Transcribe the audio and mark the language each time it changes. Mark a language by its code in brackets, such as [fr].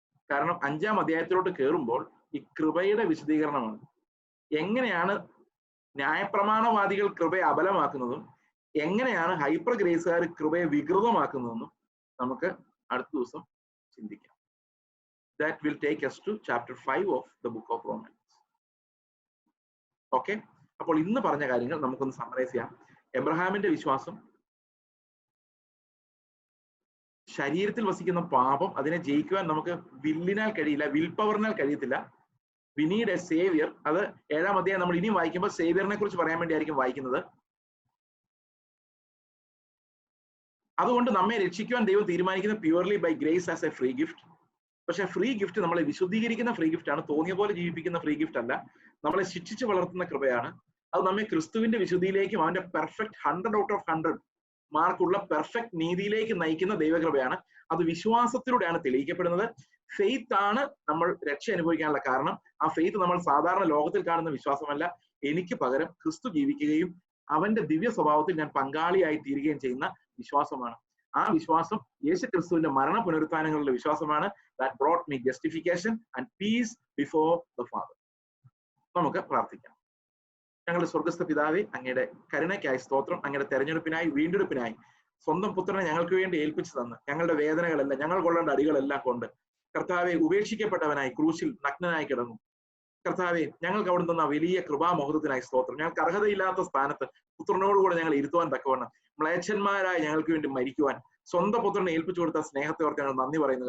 [ml] കാരണം 5-ാം അധ്യായത്തിലോട്ട് കയറുമ്പോൾ ഈ കൃപയുടെ വിശദീകരണമാണ്. എങ്ങനെയാണ് ന്യായപ്രമാണവാദികൾ കൃപയെ അബലമാക്കുന്നതും എങ്ങനെയാണ് ഹൈപ്പർ ഗ്രേസുകാർ കൃപയെ വികൃതമാക്കുന്നതെന്നും നമുക്ക് അടുത്ത ദിവസം ചിന്തിക്കാം. [en] That will take us to chapter 5 of the book of Romans. [ml] Okay, അപ്പോൾ ഇന്ന് പറഞ്ഞ കാര്യങ്ങൾ നമുക്കൊന്ന് സമ്മറൈസ് ചെയ്യാം. എബ്രഹാമിന്റെ വിശ്വാസം, ശരീരത്തിൽ വസിക്കുന്ന പാപം, അതിനെ ജയിക്കുവാൻ നമുക്ക് വില്ലിനാൽ കഴിയില്ല, വിൽ പവറിനാൽ കഴിയത്തില്ല. [en] We need a saviour. [ml] അത് 7-ാം അധ്യായം നമ്മൾ ഇനിയും വായിക്കുമ്പോൾ സേവിയറിനെ കുറിച്ച് പറയാൻ വേണ്ടിയായിരിക്കും വായിക്കുന്നത്. അതുകൊണ്ട് നമ്മെ രക്ഷിക്കുവാൻ ദൈവം തീരുമാനിക്കുന്നത് [en] Purely by grace as a free gift. [ml] പക്ഷെ ഫ്രീ ഗിഫ്റ്റ് നമ്മളെ വിശുദ്ധീകരിക്കുന്ന ഫ്രീ ഗിഫ്റ്റ് ആണ്, തോന്നിയ പോലെ ജീവിപ്പിക്കുന്ന ഫ്രീ ഗിഫ്റ്റ് അല്ല. നമ്മളെ ശിക്ഷിച്ച് വളർത്തുന്ന കൃപയാണ്. അത് നമ്മെ ക്രിസ്തുവിന്റെ വിശുദ്ധിയിലേക്കും അവന്റെ പെർഫെക്റ്റ് 100 out of 100 മാർക്കുള്ള പെർഫെക്റ്റ് നീതിയിലേക്ക് നയിക്കുന്ന ദൈവകൃപയാണ്. അത് വിശ്വാസത്തിലൂടെയാണ് തെളിയിക്കപ്പെടുന്നത്. ഫെയ്ത്ത് ആണ് നമ്മൾ രക്ഷ അനുഭവിക്കാനുള്ള കാരണം. ആ ഫെയ്ത്ത് നമ്മൾ സാധാരണ ലോകത്തിൽ കാണുന്ന വിശ്വാസമല്ല. എനിക്ക് പകരം ക്രിസ്തു ജീവിക്കുകയും അവന്റെ ദിവ്യ സ്വഭാവത്തിൽ ഞാൻ പങ്കാളിയായി തീരുകയും ചെയ്യുന്ന വിശ്വാസമാണ്. ആ വിശ്വാസം യേശു ക്രിസ്തുവിന്റെ മരണ പുനരുത്ഥാനങ്ങളുടെ വിശ്വാസമാണ്. [en] That brought me justification and peace before the Father. [ml] നമുക്ക് പ്രാർത്ഥിക്കാം. ഞങ്ങളുടെ സ്വർഗസ്ഥ പിതാവേ, അങ്ങയുടെ കരുണയ്ക്കായി സ്തോത്രം. അങ്ങയുടെ തെരഞ്ഞെടുപ്പിനായി, വീണ്ടെടുപ്പിനായി സ്വന്തം പുത്രനെ ഞങ്ങൾക്ക് വേണ്ടി ഏൽപ്പിച്ചു തന്ന് ഞങ്ങളുടെ വേദനകളെല്ലാം, ഞങ്ങൾ കൊള്ളേണ്ട അടികളെല്ലാം കൊണ്ട് കർത്താവെ ഉപേക്ഷിക്കപ്പെട്ടവനായി ക്രൂശിൽ നഗ്നനായി കിടന്നു. കർത്താവെ, ഞങ്ങൾക്ക് അവിടെ തന്ന വലിയ കൃപാമഹത്വത്തിനായി സ്തോത്രം. ഞങ്ങൾക്ക് അർഹതയില്ലാത്ത സ്ഥാനത്ത് പുത്രനോടുകൂടെ ഞങ്ങൾ ഇരുത്തുവാൻ തക്കവണ്ണം മ്ലേച്ഛന്മാരായി ഞങ്ങൾക്ക് വേണ്ടി മരിക്കുവാൻ സ്വന്തം പുത്രനെ ഏൽപ്പിച്ചു കൊടുത്ത സ്നേഹത്തെ ഓർത്ത് ഞങ്ങൾ നന്ദി പറയുന്നു.